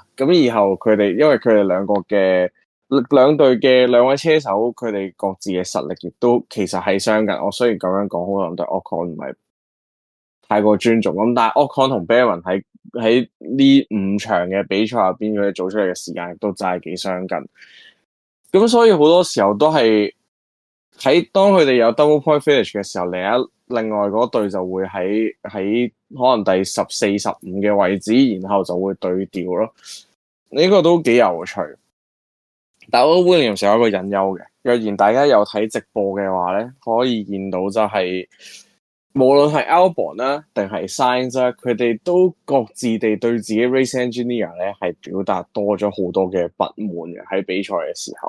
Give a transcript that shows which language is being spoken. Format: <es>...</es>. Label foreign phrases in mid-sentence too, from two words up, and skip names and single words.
<yue>咁以後佢哋因為佢哋兩隊嘅兩位車手，佢哋各自嘅實力亦都其實係相近。我雖然咁樣講，好多人對 Ocon 唔係太過尊重咁，但係 Ocon 同 Baron 喺呢5場嘅比賽入邊，佢哋做出嚟嘅時間亦都真係幾相近。咁所以好多時候都係喺當佢哋有</yue> <en>double point finish</en> <yue>嘅時候，另外嗰隊就會喺可能第14、15嘅位置，然後就會對調咯。呢個都幾有趣。但我覺得 Williams 有一個隱憂嘅，若然大家有睇直播嘅話咧，可以見到就係、無論係 Albon 啦，定係 Sainz 啦，佢哋都各自地對自己</yue> <en>race engineer</en> <yue>咧係表達多咗好多嘅不滿嘅喺比賽嘅時候。</yue>